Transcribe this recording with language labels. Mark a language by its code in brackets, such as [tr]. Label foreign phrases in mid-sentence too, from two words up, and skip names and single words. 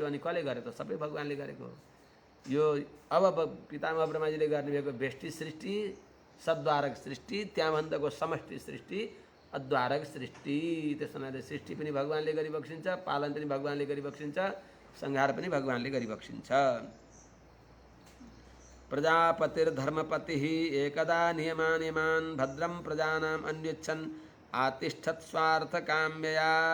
[ne] अनि कसले गरे त? सबै भगवानले गरेको। यो अब पितामह ब्रह्माजीले गर्ने भएको व्यष्टि सृष्टि, सद्वारक सृष्टि, त्यहाँभन्दाको समष्टि सृष्टि, अद्वारक सृष्टि। त्यस हुनाले सृष्टि पनि भगवानले गरिबक्सिन्छ, पालन पनि भगवानले गरिबक्सिन्छ, संहार पनि भगवानले गरिबक्सिन्छ। [sa] प्रजापतिर्धर्मपतिः एकदा नियमान् भद्रं प्रजानाम् अन्वेच्छन् आतिष्ठत् स्वार्थकाम्यया।